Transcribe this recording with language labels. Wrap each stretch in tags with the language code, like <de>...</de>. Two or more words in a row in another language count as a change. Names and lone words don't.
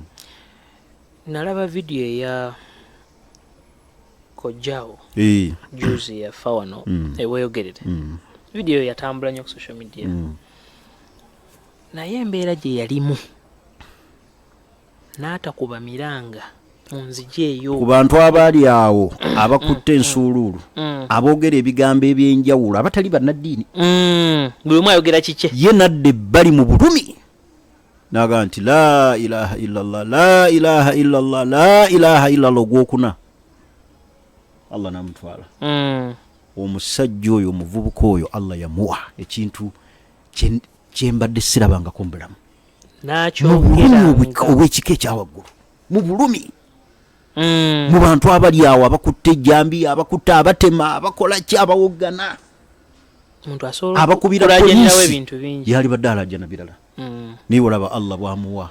<lg>nalaba vidiyo eya kojjawo juzi ya fawano eweyogerere vidiyo yatambula nnyo ku</lg> <en>social media</en> <lg>naye embeera gye yalimu n'atakuba miranga mu nzigi eyo ku bantu abaali awo abakutte ensuuluulu aboogera ebigambo ebyenjawulo abatali bannaddiini buli omu ayogera kikye ye nadde bali mu bulumi naga nti</lg> <ar>لا إله إلا الله لا إله إلا الله لا إله إلا الله</ar> <lg>ogwokuna Allah namutwala omusajja oyo omuvubuka oyo Allah yamuwa ekintu kyembadde sirabangako mu bulamu nakyogera obwekika ekyawaggulu mu bulumi mu bantu abali awo abakutte ejjambi abakutte abatema abakola ki abawoggana abakubira polisi yali badde alajja na birala naye olaba Allah bwamuwa</lg>